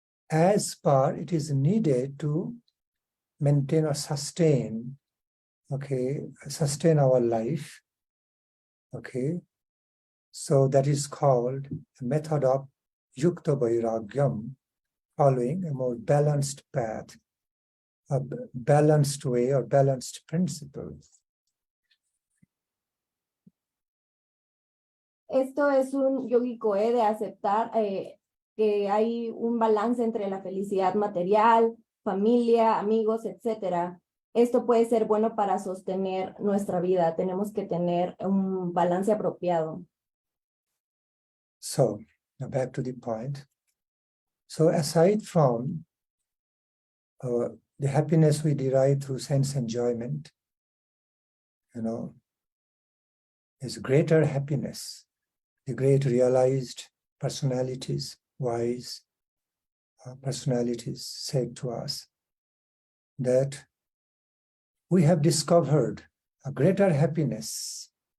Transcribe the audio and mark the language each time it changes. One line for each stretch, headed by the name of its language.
English: as per it is needed to maintain or sustain, okay, sustain our life, okay. So that is called a method of yukta vairagyam, following a more balanced path, a balanced way or balanced principle.
Spanish: Esto es un yógico de aceptar que hay un balance entre la felicidad material, familia, amigos, etc. Esto puede ser bueno para sostener nuestra vida. Tenemos que tener un balance apropiado.
English: So, now back to the point. So aside from the happiness we derive through sense enjoyment, is greater happiness. The great realized personalities, wise personalities said to us that we have discovered a greater happiness